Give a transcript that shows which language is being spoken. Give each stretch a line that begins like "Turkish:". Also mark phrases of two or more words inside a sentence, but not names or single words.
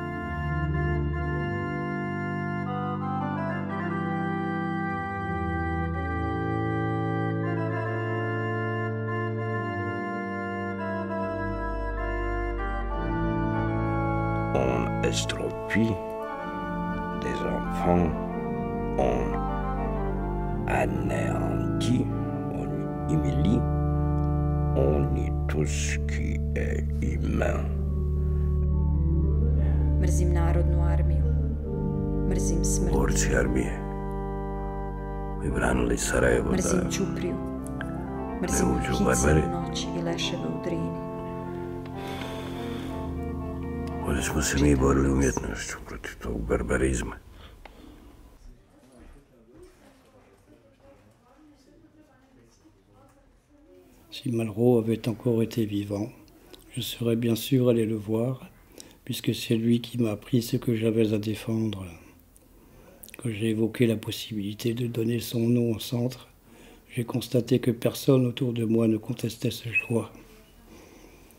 French: On estropie des enfants, on anéantit, on humilie, on nie tout ce qui est humain.
Bosnian: Mrzim Narodnu armiju. Mrzim smrt. Borci armije i branili Sarajevo da mrzim Ćupriju. Mrzim Hicinu noć i leševe u Drini. Ovdje smo se mi borili umjetnošću protiv tog barbarizma.
French: Si Malraux avait encore été vivant, je serais bien sûr allé le voir, puisque c'est lui qui m'a appris ce que j'avais à défendre. Quand j'ai évoqué la possibilité de donner son nom au centre, j'ai constaté que personne autour de moi ne contestait ce choix.